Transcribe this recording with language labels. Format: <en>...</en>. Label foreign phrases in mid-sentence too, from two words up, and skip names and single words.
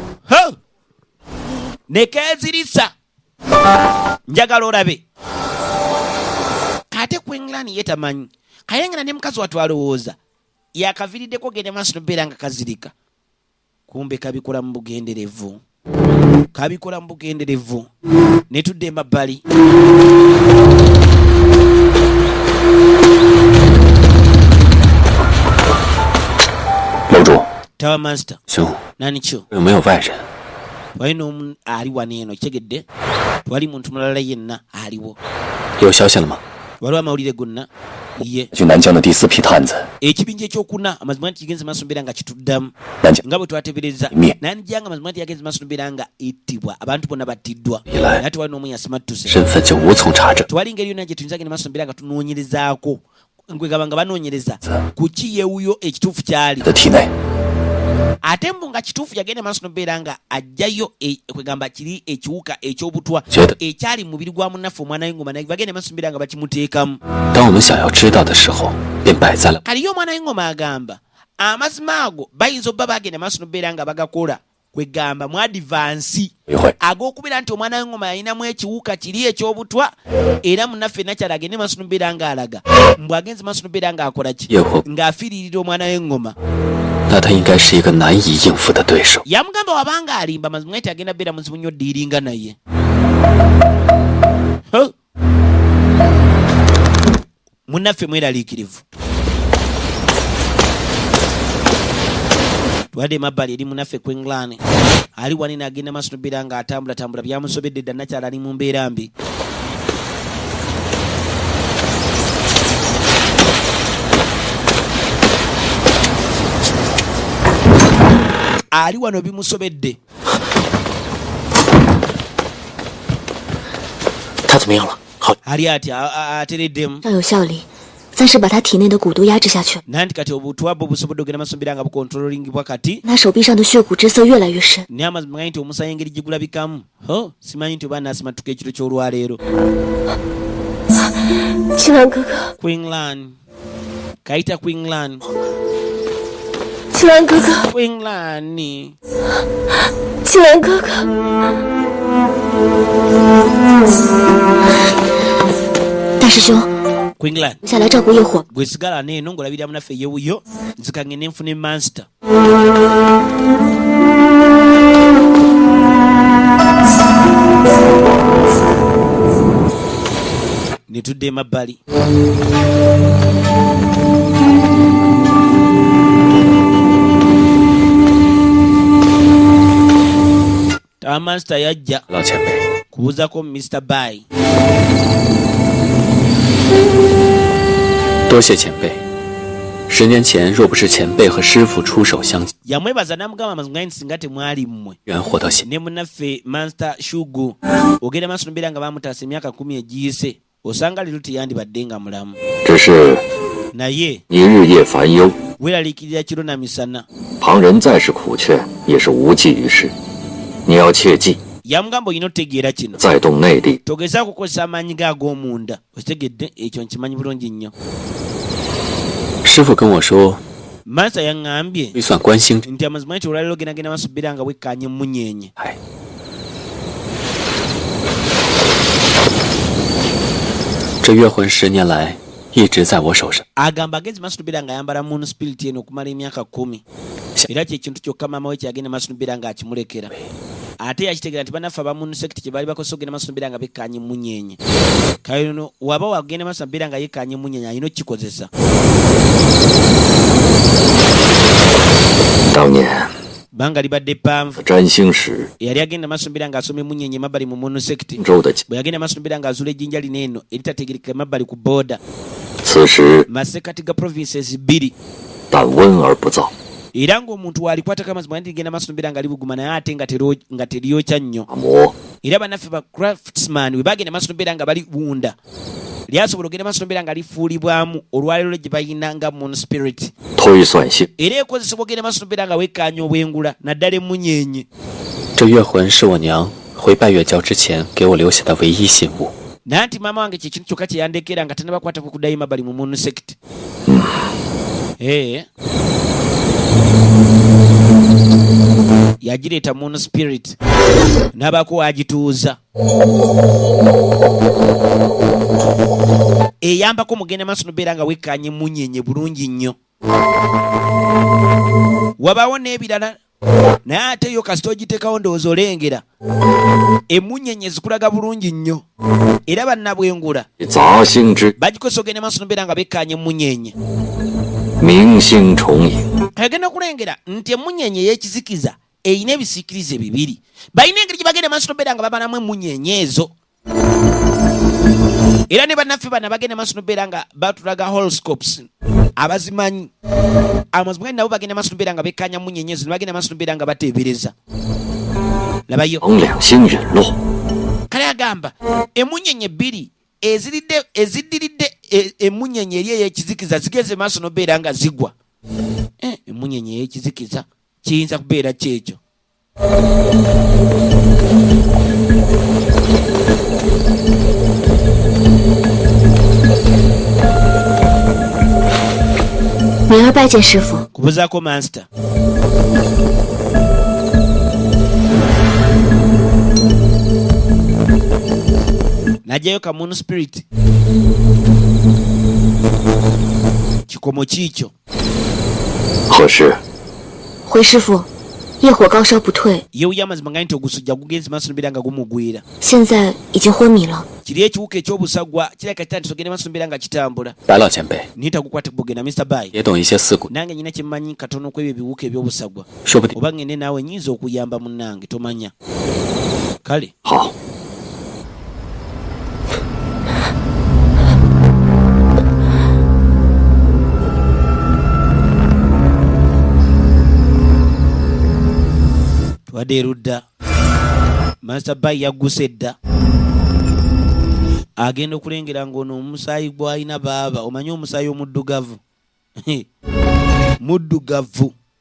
<lg>nekezirisa njagala olabe kate ku England ye tamanyi kayengera ne mukazi watu alowooza yakaviiriddeko genda maaso nobeera nga kazirika kumbe kabikola mu bugenderevu ne tudde emabbali tawa master</lg> <zh>兄，</zh> <lg>nani kyo</lg> <zh>有没有外人？</zh> <lg>walina omu ali waneeno kitegedde twali muntu mulala yenna aliwo</lg> <zh>有消息了吗？</zh> <lg>waliwo amawulire gonna ye</lg> <zh>去南疆的第4批探子，</zh> <lg>ekibinja ekyokuna amazima nti kigenze maaso mbeera nga kituddamu</lg> <zh>南疆</zh> <lg>nga bwe twatebereza Mye. nanijanga amazima nti yagenze maaso mbeera nga ettibwa abantu bonna battiddwa Ilahi. naye tewali n'omu yasimattuse</lg> <zh>身份就无从查证。</zh> <lg>tewali ngeri yonna gye tuyinza genda maaso mbeera nga tunoonyerezaako kwegamba nga banoonyereza kuki yeewuyo ekituufu kyali</lg> <zh>的体内，</zh> <lg>ate mbu nga kituufu yagenda maaso nobeera nga ajjayo kwegamba kiri ekiwuka ekyobutwa Kyeta. ekyali mu mubiri gwa munnaffe omwana w'engoma naye bagenda maaso nobeera nga bakimuteekamu</lg> <zh>当我们想要知道的时候，便摆在了</zh> <lg>kaliyo omwana w'engoma agamba amazima ago bayinza obba bagenda maaso nobeera nga bagakola kwegamba mu adivansi</lg> <zh>一会</zh> <lg>ag'okubira nti omwana w'engoma yalinamu ekiwuka kiri ekyobutwa era munnaffe nakyala agende maaso nobeera nga alaga mbw agenze maaso nobeera nga akola ki</lg> <zh>夜火，</zh> <lg>ng'afiiririra omwana w'engoma</lg> <zh>那他应该是一个难以应付的对手。</zh> <lg>yamugamba wabanga alimba mazima nti agenda beera muzibu nnyo ddiiringa naye munnaffe mweraliikirivu twadde emabbali eri munnaffe ku England ali wanene agenda maaso nobeera nga atambulatambula byamusobedde dda nakyala ali mu mbeera mbi ali wano bimusobedde</lg> <zh>他怎么样了？好，</zh> <lg>ali ati atereddemu</lg> <zh>稍有效力，暂时把他体内的蛊毒压制下去了。</zh> <lg>nanti kati obutwa bwo busobodde ogenda maaso nobeera nga bukontrolingibwa kati</lg> <zh>他手臂上的血骨之色越来越深，</zh> <lg>naye amazima manyi nti omusaayi engeri gye gulabikamu simanyi nti oba naasimattuka ekiro ky'olwaleero</lg> <zh>青兰哥哥，</zh> <lg>Queensland kayita Queensland</lg> <zh>青兰哥哥， Queensland 青兰哥哥，大师兄， Queensland 留下来照顾业火。</zh> <lg>gwe sigala neeno ng'olabirira munaffe yewuyo nzikangende nfune master ne tudde emabbali tawa master yajja</lg> <zh>老前辈，</zh> <lg>kubuuzako Mr. Bai</lg> <zh>多谢前辈。10年前，若不是前辈和师傅出手相救，</zh> <lg>yamwebaza n'amugamba amazima nti singa temwali mmwe</lg> <zh>人活到现，</zh> <lg>ne munnaffe Master Shugu ogenda maaso nobeera nga bamutaasa emyaka 10 egiyise osanga leero teyandibadde nga mulamu</lg> <zh>只是</zh> <lg>naye</lg> <zh>你日夜烦忧，</zh> <lg>weeraliikirira kiro na misana</lg> <zh>旁人再是苦劝，也是无济于事。你要切记，</zh> <lg>yamugamba olina otegeera kino</lg> <zh>再动内力，</zh> <lg>togeza kukozesa amaanyi ge ag'omunda okitegedde ekyo nkimanyi bulungi nnyo</lg> <zh>师傅跟我说，</zh> <lg>Master yaŋŋambye</lg> <zh>推算观星之</zh> <lg>nti amazima nti olwaleero ogendagenda maaso beera nga wekkaanye munyenye</lg> <zh>海， 这月魂10年来一直在我手上。</zh> <lg>agamba agenze maaso nobeera nga ayambala</lg> <en>moon spirit</en> <lg>eno okumala emyaka 10 era kyekintu kyokka maama we kyagenda maaso nobeera nga akimulekera ate yakitegeera nti banaffe abamun sekiti kye baali bakozesa ogenda maaso nobeera nga bekkaanye munyenye kayino waba wagenda maaso nobeera nga yekkaanye munyenye alina okukikozesa</lg> <zh>当年</zh> <lg>banga libadde ppanvu</lg> <zh>占星时</zh> <lg>eyali agenda maaso nobeera ng'asoma emunyenye emabbali mu</lg> <en>moon sekiti</en> <zh>州的，</zh> <lg>bwe yagenda maaso nobeera ng'azuula ejjinja lino eno eritategereka emabbali ku booda</lg> <zh>此时</zh> <lg>masekati ga provinces 2</lg> <zh>但温而不燥，</zh> <lg>era ng'omuntu walikwatako amazima nti ligenda maaso nobeera nga libuguma naye ate nga teryokya nnyo</lg> <zh>打磨</zh> <lg>era bannaffe ba craftsman bwe bagenda maaso nobeera nga baliwunda lyasobola okugenda maaso n'obeera nga lifuulibwamu olwaliro gye bayina nga</lg> <en>moon spirit</en> <zh>推算性</zh> <lg>era ekozesebwa okugenda maaso n'obeera nga wekkaanya obwengula naddala emunyenye. 这月魂是我娘回拜月教之前给我留下的唯一信物。 nanti maama wange kyekintu kyokka kye yandeekera nga tannabakwatako kuddayo mabbali mu</lg> <en>moon sect.</en> <lg>yagireeta</lg> <en>moon spirit</en> <lg>n'abaako wagituuza eyambako mugenda maaso nobeera nga wekkaanye munyenye bulungi nnyo. wabaawo n'ebirala naye ate yo kasita ogiteekawo ndowooza olengera emunyenye zikulaga bulungi nnyo era bannabwengula</lg> <zh>杂星之</zh> <lg>bagikozesa ogenda maaso nobeera nga bekkaanye munyenye.</lg> <zh>明星重影，</zh> <lg>agenda kulengera nti emunyenye ey'ekizikiza eyina ebisiikirize bibiri. balina engeri gye bagenda maaso nobeera nga babanamu emunyenye ezo. era ne bannaffe bana bagenda maaso nobeera nga batulaga horoscopes abazimanyi. amazima gandi nabo bagenda maaso nobeera nga bekkaanya munyenye ezo ne bagenda maaso nobeera nga bateebereza. labayo</lg> <zh>两两星陨落，</zh> <lg>kale agamba emunyenye bbiri eziddiridde emunyenye eri ey'ekizikiza zigeze maaso nobeera nga zigwa. emunyenye ey'ekizikiza kiyinza kubeera kyekyo.</lg> <zh>女儿拜见师傅。</zh> <lg>kubuzaako master. najjayo ka moon spirit kikomo kiikyo.</lg> <zh>何事？回师傅，业火高烧不退，</zh> <lg>yeewuya amazima nga nti ogusujja gugenzi maaso nobeera nga gumugwira.</lg> <zh>现在已经昏迷了。</zh> <lg>kiri ekiwuka eky'obusagwa kirabika kitandise ogenda maaso nobeera nga kitambula.</lg> <zh>白老前辈</zh> <lg>naye tagukwate kubugenda Mr. Bai.</lg> <zh>也懂一些四股，</zh> <lg>nange nyina kyemmanyi katono kwebyo ebiwuka eby'obusagwa.</lg> <zh>说不定</zh> <lg>oba ngende naawe nyinza okuyamba munnange tomanya. kale</lg> <zh>好，</zh> <lg>twadde erudda Master Bai yagguse dda agenda okulengera ng'ono omusaayi gw'alina baaba omanyi omusaayi omuddugavu muddugavu.</lg>